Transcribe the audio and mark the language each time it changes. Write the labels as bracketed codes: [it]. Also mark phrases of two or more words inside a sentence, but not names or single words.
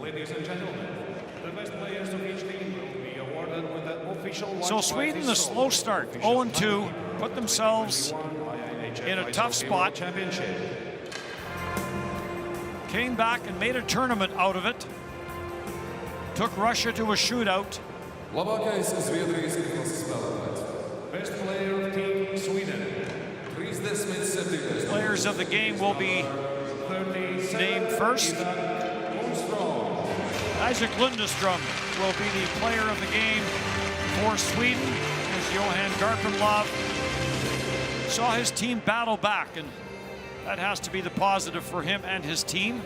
[en] Ladies and gentlemen, the best players of each team will be awarded with the official So Sweden, the slow start, 0-2, put themselves in a tough spot. Championship. Came back and made a tournament out of it. Took Russia to a shootout. [lv] Labākais Zviedrijas izlases spēlētājs. [en] Best player of Team Sweden. 37. Players of the game will be named first. Isaac Lundestrom will be the player of the game for Sweden, as Johan Garpenlov saw his team battle back, and that has to be the positive for him and his team.